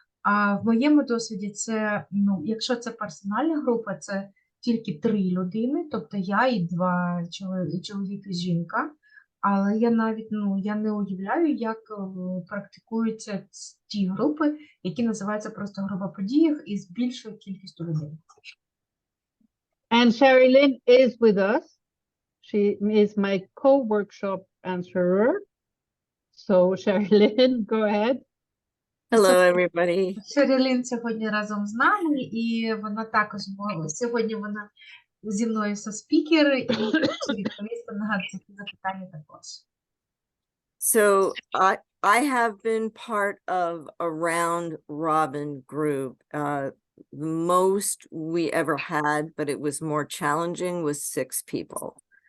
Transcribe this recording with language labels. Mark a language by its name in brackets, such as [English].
[Ukrainian] А в моєму досвіді це, якщо це персональна група, це тільки 3 людини, тобто я і 2 чоловік і жінка. Але я навіть, я не уявляю, як практикуються ті групи, які називаються просто група подіях із більшою кількістю людей. [English] And Sherilyn is with us. She is my co-workshop answerer. So Sherilyn, go ahead. Hello, everybody. [Ukrainian] Шерілін сьогодні разом з нами, і вона також сьогодні вона зі мною спікер, і відповісти на ці запитання також. [English] So I have been part of a round robin group. The most we ever had, but it was more challenging, was 6 people.